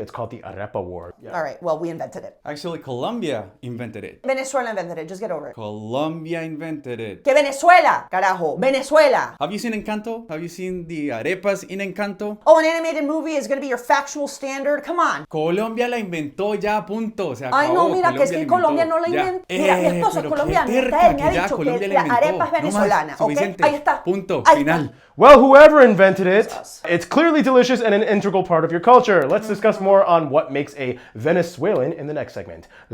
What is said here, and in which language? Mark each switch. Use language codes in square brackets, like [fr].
[en] It's called the Arepa War. Yeah. All right, well, we invented it. Actually, Colombia invented it. Venezuela invented it, just get over it. Colombia invented it. [es] Que Venezuela, carajo, Venezuela. [en] Have you seen Encanto? Have you seen the arepas in Encanto? Oh, an animated movie is going to be your factual standard? Come on. [es] Colombia la inventó ya, punto. Se acabó. Ay, no, mira, que es que Colombia no la inventó. Mira, mi esposo es colombiano y hasta él me ha dicho que la arepa es venezolana, ¿ok? Ahí está. Punto, Ahí final. está. [en] Well, whoever invented it, it's clearly delicious and an integral part of your culture. Let's discuss more on what makes a Venezuelan in the next segment.